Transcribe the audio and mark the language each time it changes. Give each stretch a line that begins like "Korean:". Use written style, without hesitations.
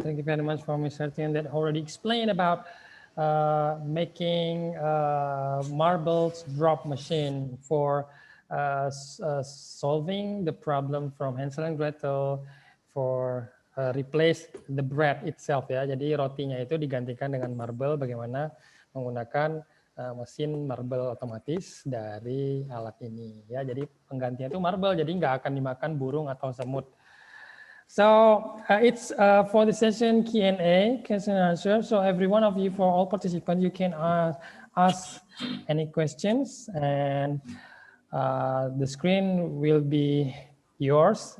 English: Thank you very much for Mr. Tien that already explained about making marbles drop machine for solving the problem from Hansel and Gretel for replace the bread itself ya.
Indonesian: Jadi rotinya itu digantikan dengan marble, bagaimana menggunakan mesin marble otomatis dari alat ini ya. Jadi penggantinya itu marble, jadi nggak akan dimakan burung atau semut.
English: So it's for the session Q&A, question and answer. So every one of you, for all participants, you can ask any questions, and the screen will be yours.